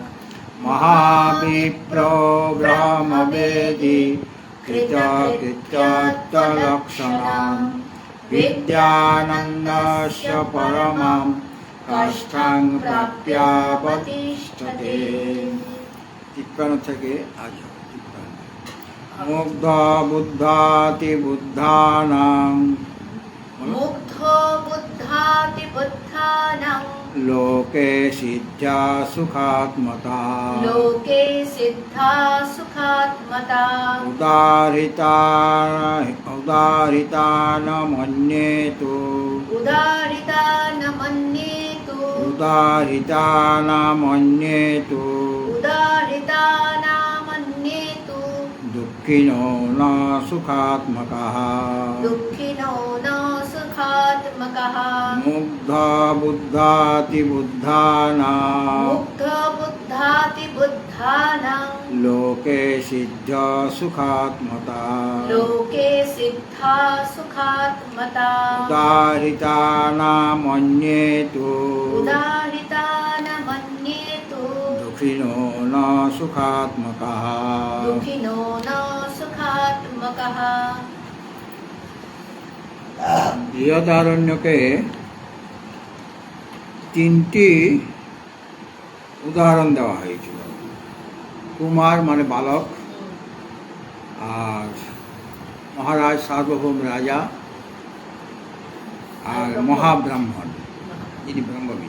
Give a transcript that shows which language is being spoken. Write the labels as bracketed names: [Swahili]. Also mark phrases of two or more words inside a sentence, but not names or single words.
[Sanskrit] महाविप्रो ब्रह्मवेदी कृतकृत्यर्थलक्षणं विद्यानन्दस्य परमं काष्ठं प्राप्यावतिष्ठते। [Bangla] टिप्पणी থেকে আজ [Sanskrit] মুগ্ধ বুদ্ধাতি বুদ্ধানাং মুগ্ধ বুদ্ধাতি বুদ্ধানাং লোকে সিদ্ধা সুখাত্মতা লোকে সিদ্ধা সুখাত্মতা উদারিতান মন্যেতু উদারিতান মন্যেতু উদাহৃতানামন্যেতু उदाहृतानामन्येतु দুঃখিনো ন সুখাত্মকः दुःखिनो न सुखात्मकः মুগ্ধ বুদ্ধাতিবুদ্ধানাং मुग्धबुद्धातिबुद्धानां লোকে সিদ্ধ সুখাত্মতা लोके सिद्धा सुखात्मता উদাহৃতানামন্যেতু उदाहृतानमन्येतु দুঃখিনো ন সুখাত্মকः दुःखिनो न सुखात्मकः [Bangla] বৃহদারণ্যকে তিনটি উদাহরণ দেওয়া হয়েছিল। কুমার মানে বালক, আর মহারাজ সার্বভৌম রাজা, আর মহাব্রাহ্মণ যিনি ব্রহ্মবিদ।